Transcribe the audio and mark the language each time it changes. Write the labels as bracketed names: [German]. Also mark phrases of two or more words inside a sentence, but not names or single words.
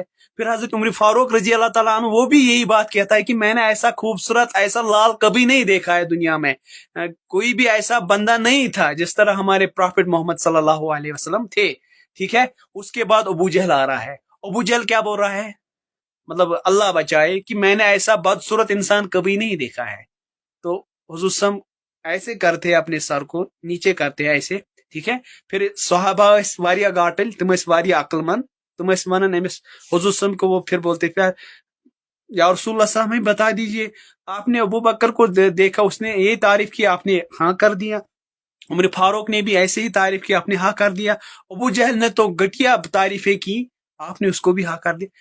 [Hindi] फिर हजरत उमर फारूक [Arabic] رضي الله تعالى عنه [Hindi] वो भी यही बात कहता है कि मैंने ऐसा खूबसूरत, ऐसा लाल कभी नहीं देखा है दुनिया में, कोई भी ऐसा बंदा नहीं था जिस तरह हमारे प्रॉफिट मोहम्मद [Arabic] صلى الله عليه وسلم [Hindi] थे। ठीक है, उसके बाद अबू जहल आ रहा है। अबू जहल क्या बोल रहा है, मतलब अल्लाह बचाए, कि मैंने ऐसा बदसूरत इंसान कभी नहीं देखा है। तो हुजूर सम ऐसे करते हैं, अपने सर को नीचे करते हैं ऐसे। ठीक है, फिर सहाबा [Kashmiri] वारिया गाटल, तुम वारिया अक्लमंद, तुम वनन अमिस [Hindi] हुजूर सम को, वो फिर बोलते क्या [Arabic] يا رسول الله [Hindi] साहब हमें बता दीजिए, आपने अबू बकर को देखा, उसने ये तारीफ की, आपने हाँ कर दिया। उमर फारूक ने भी ऐसे ही तारीफ की, आपने हाँ कर दिया। अबू जहल ने तो घटिया तारीफें की, आपने उसको भी हाँ कर दिया।